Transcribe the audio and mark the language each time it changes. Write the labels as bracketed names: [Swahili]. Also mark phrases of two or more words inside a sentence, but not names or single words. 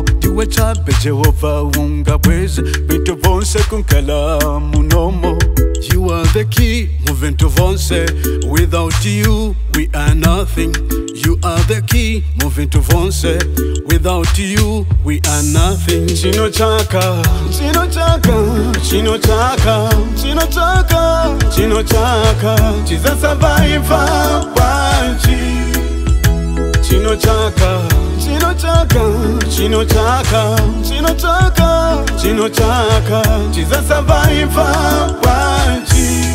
[Nyanja] Diwe chambe Jehova unga bweze, vitu vonse kunkala munomo. [English] You are the key, moving to vonse. Without you, we are nothing. You are the key, moving to vonse. Without you, we are nothing. [Nyanja] Chino chaka, chino chaka, chino chaka, chino chaka, chino chaka, chiza survive panchi. Chino chaka, chino chaka, chino chaka, chino chaka, chino chaka, chiza survive panchi.